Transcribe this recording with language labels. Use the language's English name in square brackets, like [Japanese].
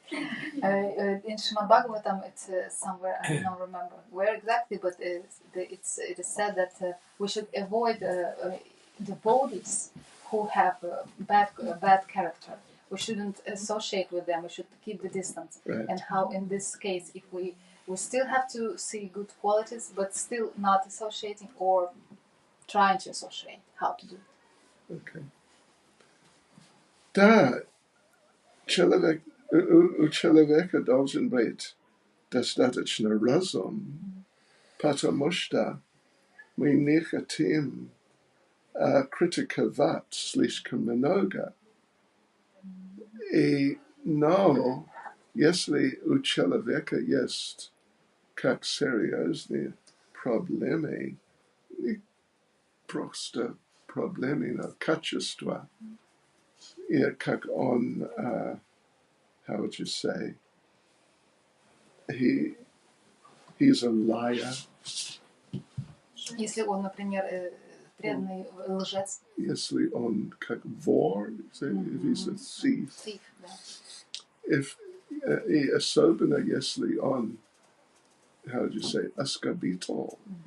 [English] In Srimad Bhagavatam, it's somewhere, I don't remember where exactly, but it is said that we should avoid devotees who have bad character. We shouldn't associate with them. We should keep the distance. Right. And how in this case, if we still have to see good qualities, but still not associating or trying to associate, how to do it. Okay. [Russian] Да, у человека должен быть достаточно разум, потому что мы не хотим критиковать слишком много. Но если у человека есть как серьезные проблемы, не просто проблемы, но качества, и как он, [English] how would you say, he's a liar. [Russian] Если он, например, преданный лжец. Если он как вор, [English] if he's a thief. Thief, [Russian] да. И особенно если он, [English] how would you say, [Russian] оскорбитель.